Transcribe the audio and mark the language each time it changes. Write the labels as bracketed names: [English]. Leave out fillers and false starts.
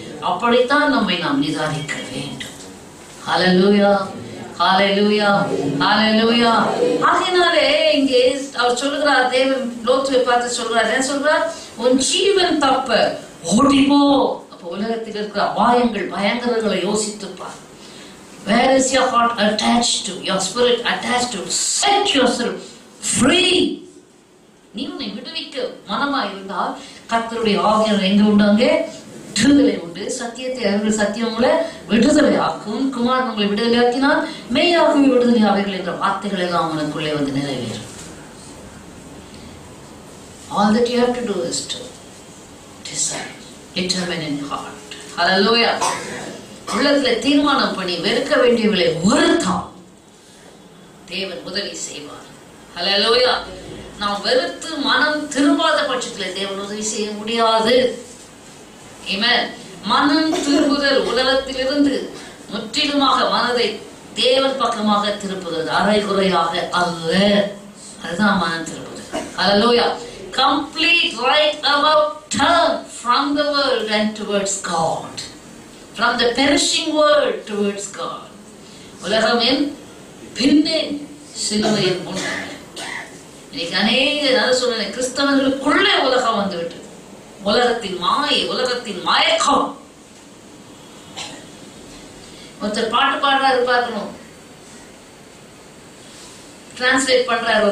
[Tamil] அப்படித்தான் நம்மை நாம் நிதானிக்க வேண்டும். ஹல்லேலூயா, ஹல்லேலூயா, ஹல்லேலூயா. ஆகையினாலே இங்கே அவர் சொல்லுகிறார், தேவன் லோத்துவை பார்த்து சொல்றார், என்ன சொல்றார்? உன் ஜீவன் தப்ப ஓடிப்போ. உலகத்தில் இருக்கிற அபாயங்கள், பயங்கரங்களை யோசித்துப்பார். [English] Where is your heart attached to? Your spirit attached to? Set yourself free. [Tamil] நீ உன்னை விடுவிக்க மனமா இருந்தால் கர்த்தருடைய ஆவியானவர் எங்க உண்டாங்க? விடுதலை உண்டு. சத்தியத்தை அறிவுகள் சத்தியம் உங்களை விடுதலை ஆக்கும். குமாரன் உங்களை விடுதலை ஆக்கினால் மெய்யாகவே விடுதலை ஆவீர்கள் என்ற வார்த்தைகள் எல்லாம் உனக்குள்ளே வந்து நிறைவேறும். [English] All that you have to do is to decide, determine in heart. Hallelujah. [Tamil] உள்ளத்துல தீர்மானம் பண்ணி வெறுக்க வேண்டியவர்களை வெறுத்தால் தேவன் உதவி செய்வார். Hallelujah. நாம் வெறுத்து மனம் திரும்பாத பட்சத்தில் தேவன் உதவி செய்ய முடியாது. Amen. மனம் திரும்புதல் உலகத்திலிருந்து முற்றிலுமாக மனதை தேவன் பக்கமாக திருப்புகிறது, அரைகுறையாக அல்ல. அதுதான் மனம் திரும்புதல். Hallelujah. [English] Complete right about turn from the world and towards God. From the perishing world towards God. [Tamil] உலகமின் பின்னே சிலுவையின் முன்னே. இன்னைக்கு அநேக சொல்ல கிறிஸ்தவர்களுக்குள்ளே உலகம் வந்துவிட்டது. உலகத்தின் மாயை, உலகத்தின் மயக்கம். ஒருத்தர் பாட்டு பாடுறாரு பார்க்கணும், டிரான்ஸ்லேட் பண்றாரு.